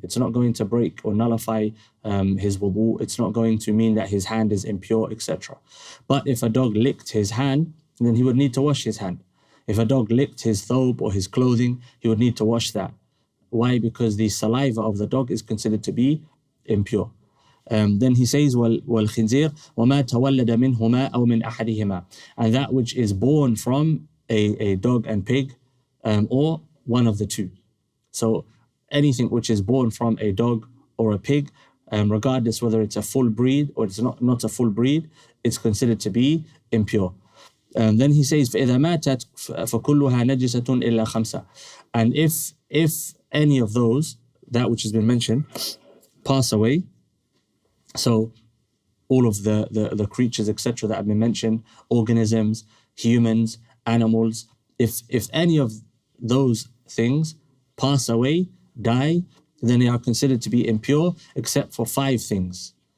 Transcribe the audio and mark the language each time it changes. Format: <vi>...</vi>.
<en>It's not going to break or nullify his wudu. It's not going to mean that his hand is impure, etc. But if a dog licked his hand, then he would need to wash his hand. If a dog licked his thobe or his clothing, he would need to wash that. Why? Because the saliva of the dog is considered to be impure. Then he says,</en> <ar>وَالْخِنْزِيرُ وَمَا تَوَلَّدَ مِنْهُمَا أَوْ مِنْ أَحَدِهِمَا.</ar> <en>And that which is born from a dog and pig, or one of the two. So anything which is born from a dog or a pig, regardless whether it's a full breed or it's not a full breed, it's considered to be impure. Then he says,</en> <ar>فَإِذَا مَاتَتْ فَكُلُّهَا نَجِسَةٌ إِلَّا خَمْسَةٌ.</ar> <en>And if any of those, that which has been mentioned, pass away, so all of the creatures, etc., that have been mentioned, organisms, humans, animals, if any of those things pass away, die, then they are considered to be impure, except for 5 things.</en>